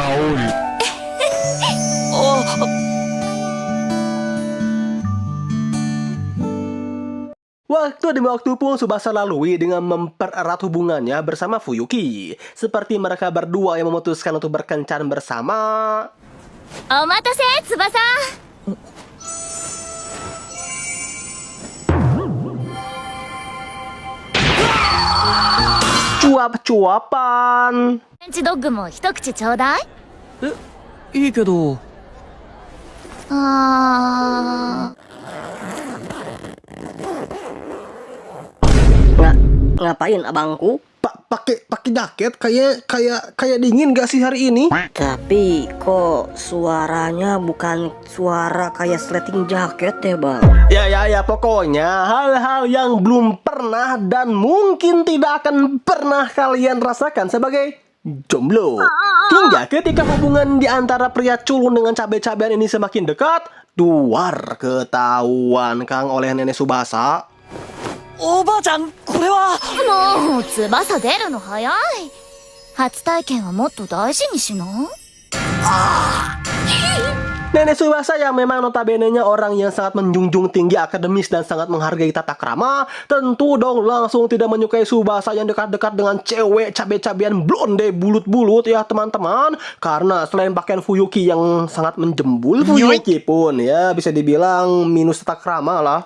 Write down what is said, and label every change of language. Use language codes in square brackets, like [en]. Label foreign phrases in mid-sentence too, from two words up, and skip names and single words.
[id] Waktu demi waktu pun Tsubasa lalui dengan mempererat hubungannya bersama Fuyuki. Seperti mereka berdua yang memutuskan untuk berkencan bersama. [ja] お待たせ翼。 [id] Cuap-cuapan. [ja] フレンチドッグも一口ちょうだい。いいけど。 [id] Ngapain abangku? Pakai jaket kayak dingin gak sih hari ini? Tapi kok suaranya bukan suara kayak sleting jaket ya bang? Ya pokoknya hal-hal yang belum pernah dan mungkin tidak akan pernah kalian rasakan sebagai jomblo. Hingga ketika hubungan di antara pria culun dengan cabe-cabean ini semakin dekat, duar ketahuan Kang oleh nenek Tsubasa. [ja] おばあちゃん、これは。もう翼出るの早い。初体験はもっと大事にしな。 [id] Nenek Tsubasa yang memang notabene-nya orang yang sangat menjunjung tinggi akademis dan sangat menghargai tata krama, tentu dong langsung tidak menyukai Tsubasa yang dekat-dekat dengan cewek cabe-cabean blonde bulut-bulut ya teman-teman. Karena selain pakaian Fuyuki yang sangat menjembul, Fuyuki pun ya bisa dibilang minus tata krama lah.